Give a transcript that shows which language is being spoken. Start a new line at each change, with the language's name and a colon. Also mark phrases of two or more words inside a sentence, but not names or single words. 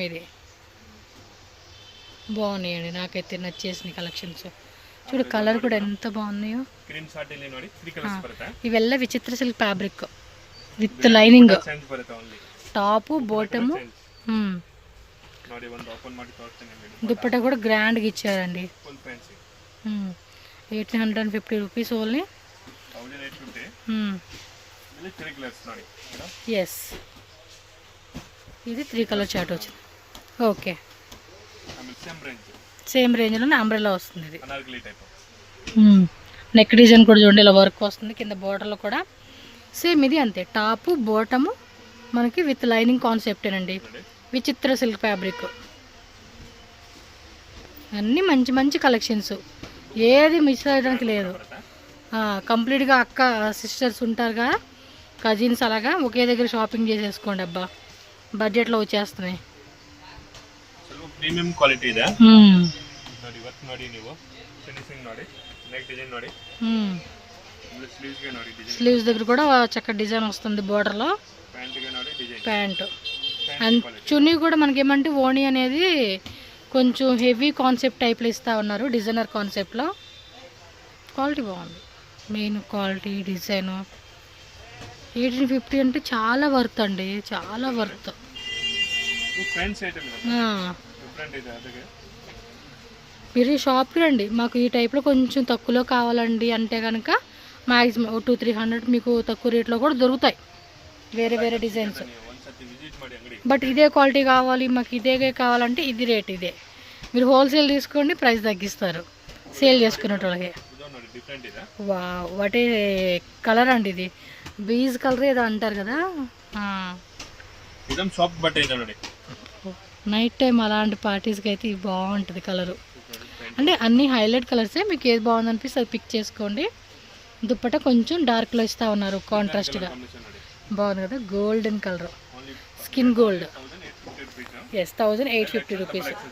Telugu: ఇది బాగున్నాయండి, నాకైతే నచ్చేసిన కలెక్షన్స్. చూడు కలర్ కూడా ఎంత బాగున్నాయో. ఇవెల్ల విచిత్ర
English: silk fabric with lining, top bottom.
Kannada: ನೋಡಿ ಒಂದು ಓಪನ್ ಮಾಡಿ ತೋರಿಸ್ತೀನಿ
Telugu: దుప్పట కూడా గ్రాండ్గా ఇచ్చారండి.
English: Full fancy 1850 rupees only.
Telugu: 1850 ఇది 3 కలర్స్ ನೋಡಿ. ఎస్, ఇది 3 కలర్ చార్ట్ వచ్చింది. ఓకే, సేమ్ రేంజ్లోనే అంబ్రెల్లా వస్తుంది. ఇది అనార్కలి టైప్.
English: neck design
Telugu: కూడా చూడండి, ఇలా వర్క్ వస్తుంది. కింద బోర్డర్లో కూడా సేమ్ ఇది అంతే.
English: top bottom
Telugu: మనకి
English: with lining
Telugu: కాన్సెప్టేనండి. విచిత్ర
English: silk fabric,
Telugu: అన్నీ మంచి మంచి కలెక్షన్స్, ఏది మిస్ అయ్యడానికి లేదు. కంప్లీట్గా అక్క సిస్టర్స్ ఉంటారు కదా, కజిన్స్, అలాగా ఒకే దగ్గర షాపింగ్ చేసేసుకోండి. అబ్బా, బడ్జెట్లో వచ్చేస్తున్నాయి.
English: premium quality
Kannada: ಇದೆ ನೋಡಿ. ವರ್ಕ್ ನೋಡಿ, ನೀವು ಫಿನಿಶಿಂಗ್ ನೋಡಿ,
English: neck design
Kannada: ನೋಡಿ, ಸ್ಲೀವ್ಸ್ ಗೆ ನೋಡಿ ಡಿಸೈನ್.
Telugu: స్లీవ్స్ దగ్గర కూడా చక్కటి డిజైన్ వస్తుంది బోర్డర్లో.
Kannada: ప్యాంట్ ಗೆ ನೋಡಿ ಡಿಸೈన్.
English: pant and
Telugu: చున్నీ కూడా మనకి ఏమంటే ఓణి అనేది కొంచెం
English: heavy concept
Telugu: టైప్లో ఇస్తూ ఉన్నారు, డిజైనర్ కాన్సెప్ట్లో. క్వాలిటీ బాగుంది,
English: main quality design.
Telugu: 1850 అంటే చాలా వర్త్ అండి, చాలా వర్త్.
English: friends item
Kannada: ಇದೆ, డిఫరెంట్ ಇದೆ. ಅದಕ್ಕೆ
Telugu: మీరు షాప్కి రండి. మాకు ఈ టైప్లో కొంచెం తక్కువలో కావాలండి అంటే కనుక మ్యాక్సిమం 200-300 మీకు తక్కువ రేట్లో కూడా దొరుకుతాయి, వేరే వేరే డిజైన్స్.
Kannada: ಒಂದ್ಸತಿ ವಿಸಿಟ್ ಮಾಡಿ ಅಂಗಡಿ.
Telugu: బట్ ఇదే క్వాలిటీ కావాలి మాకు, ఇదే కావాలంటే ఇది రేట్ ఇదే. మీరు హోల్సేల్ తీసుకోండి, ప్రైస్ తగ్గిస్తారు సేల్ చేసుకునేటోళ్ళకి.
Kannada: ಇದು ನೋಡಿ ಡಿಫರೆಂಟ್ ಇದೆ.
Telugu: వాటి కలర్ అండి, ఇది
English: beige colour
Telugu: ఏదో అంటారు కదా.
Kannada: ಇದೊಂದು ಸಾಫ್ಟ್ ಬಟ್ಟೆ ಇದೆ ನೋಡಿ.
English: night time
Telugu: అలాంటి పార్టీస్కి అయితే ఇది బాగుంటుంది కలరు. అంటే అన్ని హైలైట్ కలర్సే, మీకు ఏది బాగుంది అనిపిస్తే అది పిక్ చేసుకోండి. దుప్పట కొంచెం డార్క్లో ఇస్తూ ఉన్నారు కాంట్రాస్ట్గా, బాగుంది కదా.
English: Golden colour, skin gold. Yes, 1850 rupees.